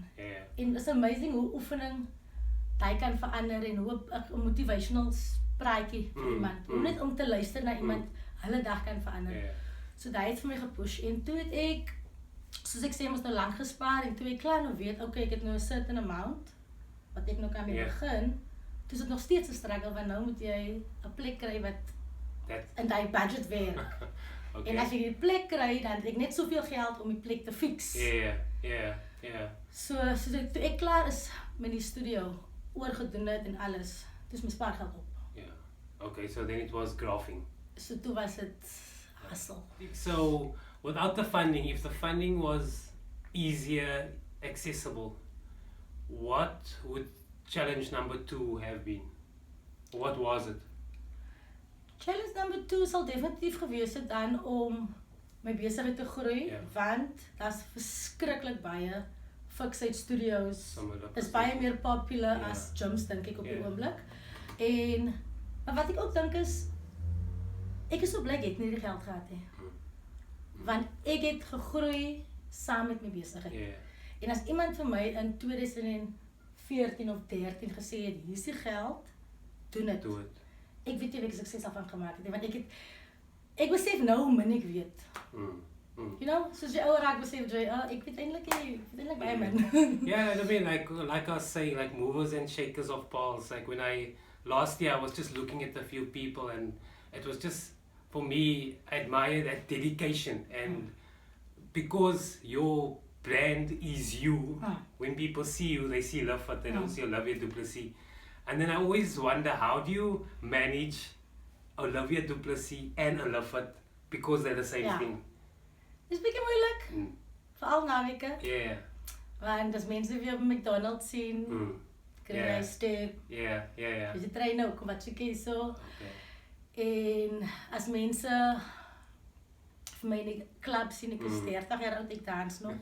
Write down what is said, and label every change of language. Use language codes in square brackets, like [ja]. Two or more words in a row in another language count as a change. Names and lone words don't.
[af] En [en] it's amazing [af] hoe oefening jy kan verander en hoe 'n motivational praatjie vir iemand. Hoe net om te luister na iemand hulle dag kan verander. So dit het vir my gepush en toe het ek, soos ek sê, mos nou lank gespaar en toe ek klaar nou weet, okay, ek het nou 'n [en] certain amount [af] wat ek nou kan mee begin. Toe is dit nog steeds 'n struggle want nou moet jy 'n plek kry wat in die budget werk. En as jy die plek kry, dan het ek net soveel geld om die plek te fix. So toe ek klaar is met die studio, oorgedoen het en alles, toe is my spaargeld op. [en] Okay, so then it was graphing. [af] So toe was dit hustle. [en] So without the funding, if the funding was easier, accessible, what would challenge number 2 have been? What was it? [af] Challenge number 2 sal definitief gewees het dan om my besigheid te groei, want daar's verskriklik baie [en] fixed studios. [af] Is baie meer popular as gyms dink ek op die oomblik. En maar wat ek ook dink is, ek is so bly ek het nie die geld gehad nie. Want ek het gegroei saam met my besigheid. En as iemand vir my in 2014 of 13 gesê het, hier is die geld, doen dit. Ek weet nie of ek sukses daarvan gemaak het nie, want ek besef nou hoe min ek weet. [en] You know, [af] soos jy ouer raak besef jy, ek weet eintlik baie min. [en] Yeah, I mean, like I was saying, like movers and shakers of Paarl's, like when last year I was just looking at a few people and it was just, for me, I admire that dedication and because your brand is you, when people see you, they see LivFit, they don't see Olivia Du Plessis. And then I always wonder, how do you manage Olivia Du Plessis and LivFit because they're the same thing? [af] Dis bietjie moeilik. Veral naweke. Want as mense weer op McDonald's sien, kry jy steek. Jy train ook wat jy kies so. En as mense vir my in die klub sien, ek is 30 jaar oud, ek dans nog.